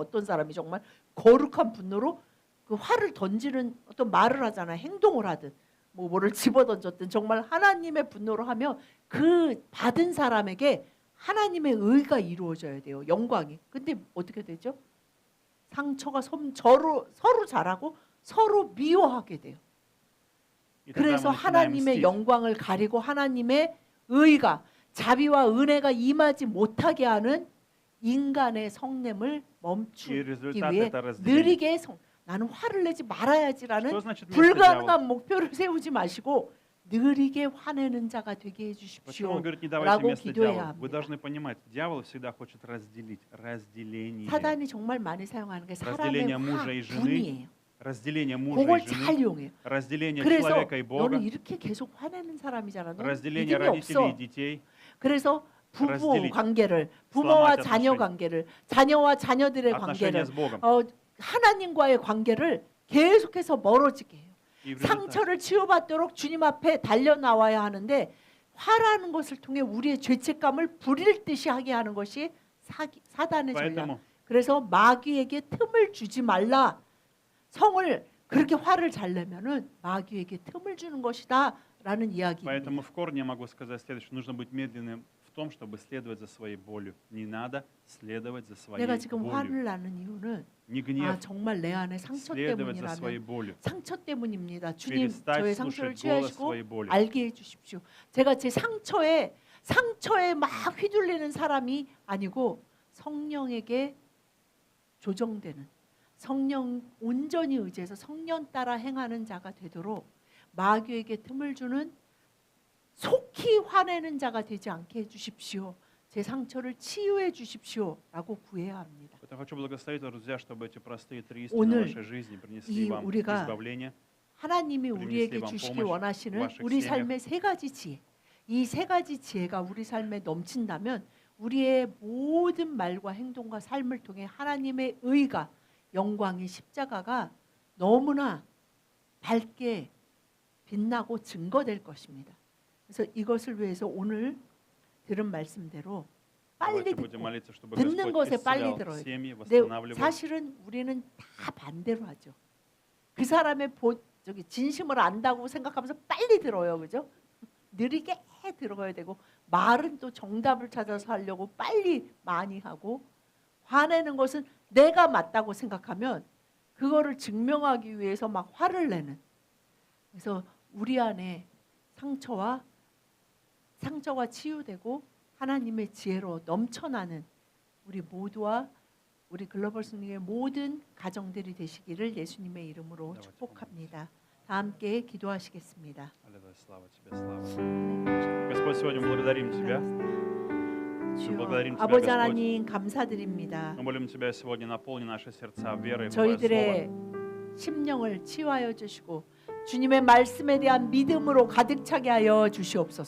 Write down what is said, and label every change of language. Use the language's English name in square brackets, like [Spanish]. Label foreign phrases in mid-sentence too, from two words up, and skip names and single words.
[Korean] 어떤 사람이 정말 거룩한 분노로 그 화를 던지는 어떤 말을 하잖아. 행동을 하든 뭐를 집어던졌든 정말 하나님의 분노로 하면 그 받은 사람에게 하나님의 의가 이루어져야 돼요. 영광이. 근데 어떻게 되죠? 상처가 서로 자라고 서로 미워하게 돼요. [Russian] И тогда мы [Korean] 그래서 [Russian] начинаем [Korean] 하나님의 [Russian] мстить. [Korean] 영광을 가리고 하나님의 의가 자비와 은혜가 임하지 못하게 하는 인간의 성냄을 [Russian] И [Korean] 멈추기 [Russian] результат [Korean] 위해 [Russian] это разделение. [Korean] 느리게 나는 화를 내지 말아야지라는 [Russian] Что значит вместо дьявола? [Korean] 불가능한 목표를 세우지 마시고 느리게 화내는 자가 되게 [Russian] Почему [Korean] 해주십시오. [Russian] он говорит, не давайте [Korean] 라고 [Russian] место [Korean] 기도해야 [Russian] дьяволу? Вы [Korean] 합니다. [Russian] должны понимать, дьявол всегда хочет разделить. Разделение. [Korean] 사단이 정말 많이 사용하는 게 사람의 [Russian] разделение мужа и жены, [Korean] 분이에요. [Russian] разделение мужа [Korean] 그걸 [Russian] и [Korean] 잘 [Russian] жены, [Korean] 이용해요. [Russian] разделение [Korean] 그래서 [Russian] человека и Бога, [Korean] 너는 이렇게 계속 화내는 사람이잖아. 너 [Russian] разделение [Korean] 믿음이 [Russian] родителей и [Korean] 없어. [Russian] детей, [Korean] 그래서 부부 [Russian] разделить, [Korean] 관계를, 부모와 [Russian] сломать [Korean] 자녀 [Russian] отношения. [Korean] 관계를, 자녀와 자녀들의 [Russian] отношения [Korean] 관계를, [Russian] с Богом. [Korean] 하나님과의 관계를 계속해서 멀어지게 해요. [Russian] И в результате [Korean] 상처를 치유받도록 주님 앞에 달려 나와야 하는데 화라는 것을 통해 우리의 죄책감을 부릴 듯이 하게 하는 것이 사단의 전략. [Russian] поэтому [Korean] 그래서 마귀에게 틈을 주지 말라. 성을 그렇게 화를 잘 내면은 마귀에게 틈을 주는 것이다라는 이야기입니다. [Russian] Поэтому в корне я могу сказать следующее. Нужно быть медленным в том, чтобы следовать за своей болью. Не надо следовать за своей [Korean] 내가 지금 [Russian] болью. [Korean] 화를 나는 이유는 [Russian] Не гнев, [Korean] 정말 내 안에 상처 [Russian] следовать за своей [Korean] 때문이라면 [Russian] болью. [Korean] 상처 때문입니다. 주님 [Russian] Перестать [Korean] 저의 상처를 [Russian] слушать голос [Korean] 취하시고 [Russian] своей боли. [Korean] 알게 해주십시오. 제가 제 상처에 막 휘둘리는 사람이 아니고 성령에게 조정되는 성령 온전히 의지해서 성령 따라 행하는 자가 되도록 마귀에게 틈을 주는 속히 화내는 자가 되지 않게 해주십시오. 제 상처를 치유해 주십시오라고 구해야 합니다. [Russian] Я хочу благословить вас, друзья, чтобы эти простые три истины [Korean] 오늘 [Russian] в вашей жизни принесли [Korean] 이 [Russian] вам [Korean] 우리가 [Russian] избавление. [Korean] 하나님이 [Russian] принесли [Korean] 우리에게 [Russian] вам [Korean] 주시기 [Russian] помощь [Korean] 원하시는 [Russian] в ваших [Korean] 우리 [Russian] семьях. [Korean] 삶의 세 가지 지혜. 이 세 가지 지혜가 우리 삶에 넘친다면 우리의 모든 말과 행동과 삶을 통해 하나님의 의가 영광의 십자가가 너무나 밝게 빛나고 증거될 것입니다. 그래서 이것을 위해서 오늘 들은 말씀대로 빨리 [Russian] Давайте будем [Korean] 듣고 [Russian] молиться, чтобы [Korean] 듣는 [Russian] Господь [Korean] 것에 빨리 [Russian] исцелял [Korean] 들어요. [Russian] семьи, [Korean] 근데 [Russian] восстанавливал. [Korean] 사실은 우리는 다 반대로 하죠. 그 사람의 진심을 안다고 생각하면서 빨리 들어요, 그죠? 느리게 들어가야 되고 말은 또 정답을 찾아서 하려고 빨리 많이 하고 화내는 것은 내가 맞다고 생각하면 그거를 증명하기 위해서 막 화를 내는. 그래서 우리 안에 상처가 치유되고 하나님의 지혜로 넘쳐나는 우리 모두와 우리 글로벌 승리의 모든 가정들이 되시기를 예수님의 이름으로 [Russian] Давайте [Korean] 축복합니다. 다 함께 기도하시겠습니다. [Russian] Аллилуйя, слава тебе, слава. Господь, сегодня мы благодарим Тебя. [Korean] 주여, [Russian] благодарим тебя, [Korean] 아버지 [Russian] Господь. [Korean] 하나님 감사드립니다. [Russian] Мы молим Тебя сегодня, наполни наши сердца верой в Твое Слово. [Korean] 저희들의 심령을 치유하여 주시고 주님의 말씀에 대한 믿음으로 가득 차게 하여 주시옵소서.